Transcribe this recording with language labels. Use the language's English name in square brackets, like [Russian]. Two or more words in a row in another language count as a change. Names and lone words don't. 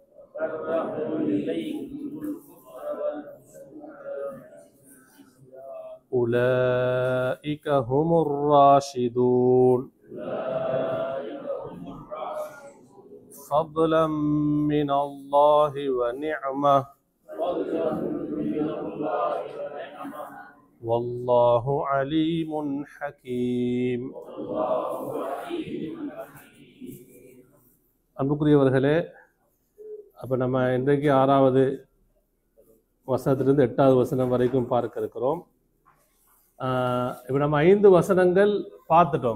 [Arabic] أولئك هم الراشدون فضلا من الله ونعمة والله عليم حكيم. [Tamil] அன்புக்குரியவர்களே, அப்போ நம்ம இன்றைக்கு 6வது வசனத்திலிருந்து 8வது வசனம் வரைக்கும் பார்க்க இருக்கிறோம். இப்போ நம்ம 5 வசனங்கள் பார்த்துட்டோம்.